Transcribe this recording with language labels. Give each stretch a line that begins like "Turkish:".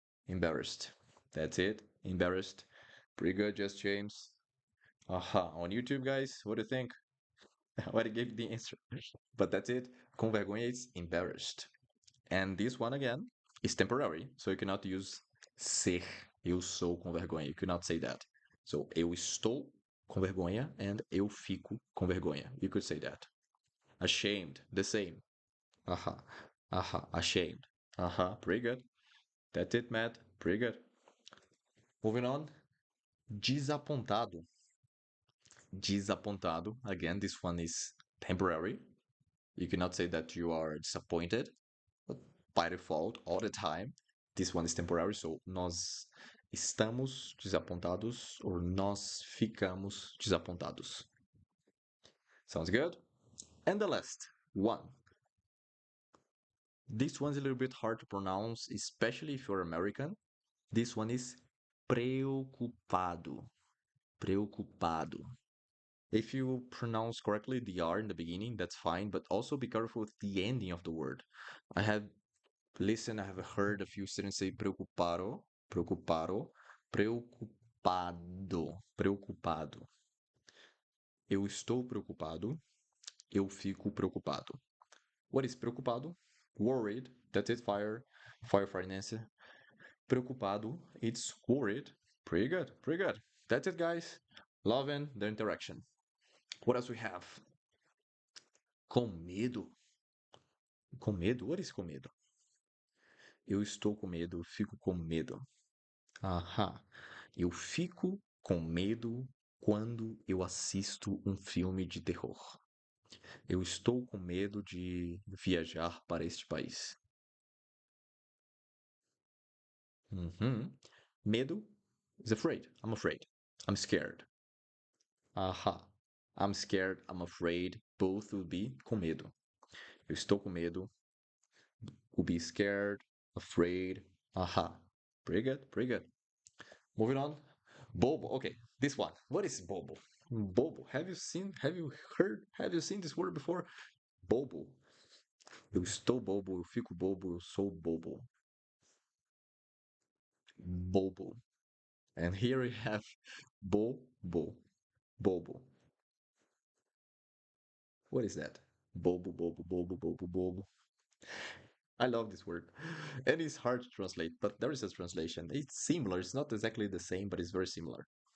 English: Embarrassed. That's it. Embarrassed. Pretty good, Just James. Aha. On YouTube, guys, what do you think? I already gave the answer. But that's it. Com vergonha is embarrassed. And this one again is temporary, so you cannot use ser.
Portuguese: Eu sou com vergonha.
English: You cannot say that.
Portuguese: So eu estou com vergonha and eu fico com vergonha.
English: You could say that. Ashamed, the same. Aha. Aha. Ashamed. Aha. Pretty good. That's it, Matt. Pretty good. Moving on.
Portuguese: Desapontado. Desapontado.
English: Again, this one is temporary. You cannot say that you are disappointed, but by default, all the time. This one is temporary, so
Portuguese: nós estamos desapontados
English: or
Portuguese: nós ficamos desapontados.
English: Sounds good? And the last one. This one's a little bit hard to pronounce, especially if you're American. This one is preocupado. Preocupado. If you pronounce correctly the R in the beginning, that's fine, but also be careful with the ending of the word. I have heard a few students say preocupado, preocupado, preocupado, preocupado.
Portuguese: Eu estou preocupado, eu fico preocupado.
English: What is preocupado? Worried, that's it, firefighting answer. Preocupado, it's worried. Pretty good, pretty good. That's it, guys. Loving the interaction. What else we have? Com medo. Com medo? What is com medo?
Portuguese: Eu estou com medo, fico com medo. Aham. Eu fico com medo quando eu assisto um filme de terror. Eu estou com medo de viajar para este país.
English: Medo is afraid. I'm afraid. I'm scared. Aha. I'm scared. I'm afraid. Both will be com medo.
Portuguese: Eu estou com medo.
English: Will be scared, afraid. Aha. Pretty good. Pretty good. Moving on. Bobo. Okay, this one. What is bobo? Bobo. Have you seen this word before?
Portuguese: Bobo. Eu estou bobo, eu fico bobo, eu sou bobo. Bobo.
English: And here we have bobo. Bobo. What is that?
Portuguese: Bobo, bobo, bobo, bobo, bobo.
English: I love this word. And it's hard to translate, but there is a translation. It's similar. It's not exactly the same, but it's very similar.